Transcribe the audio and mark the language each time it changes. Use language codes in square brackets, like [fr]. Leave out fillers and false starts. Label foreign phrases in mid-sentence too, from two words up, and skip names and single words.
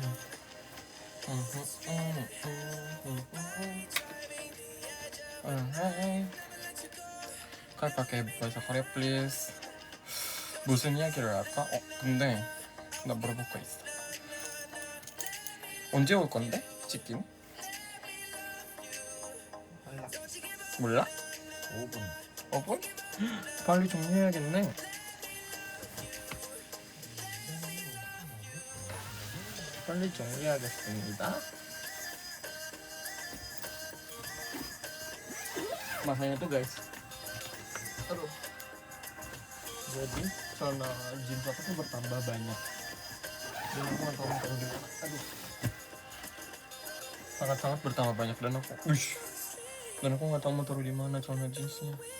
[id] Alright. Kak pakai bahasa Korea please. [ko] 무슨 이야기를 할까? 근데 나 물어볼 거 있어. 언제 올 건데? 치킨? 몰라? 5분. 5분? 빨리 정리해야겠네. 빨리 정리하겠습니다. [id] Masanya tuh guys, aduh, jadi celana jeans aku tuh bertambah banyak dan aku nggak tahu mau taruh di mana. Aduh, sangat-sangat bertambah banyak dan aku nggak tahu mau taruh di mana celana jeansnya.